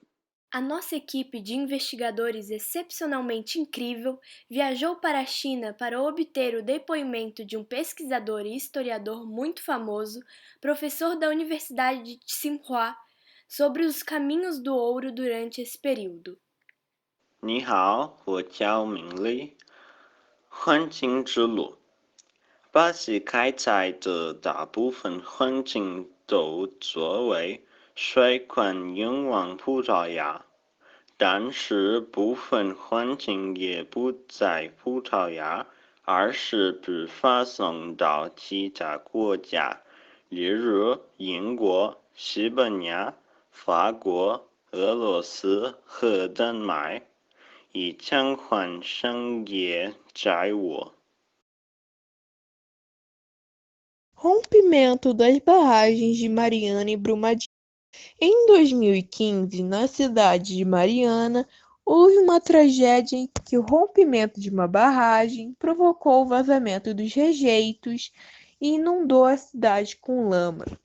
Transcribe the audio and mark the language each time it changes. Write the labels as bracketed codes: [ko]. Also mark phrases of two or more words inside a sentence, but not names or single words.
[pt] A nossa equipe de investigadores excepcionalmente incrível viajou para a China para obter o depoimento de um pesquisador e historiador muito famoso, professor da Universidade de Tsinghua, sobre os caminhos do ouro durante esse período. [zh] 你好，我叫明丽。黄金之路，巴西开采的大部分黄金都作为水管运往葡萄牙，但是部分黄金也不在葡萄牙，而是被发送到其他国家，例如英国、西班牙、法国、俄罗斯和丹麦。以偿还商业债务。 [pt] Rompimento das barragens de Mariana e Brumadinho. Em 2015, na cidade de Mariana, houve uma tragédia em que o rompimento de uma barragem provocou o vazamento dos rejeitos e inundou a cidade com lama.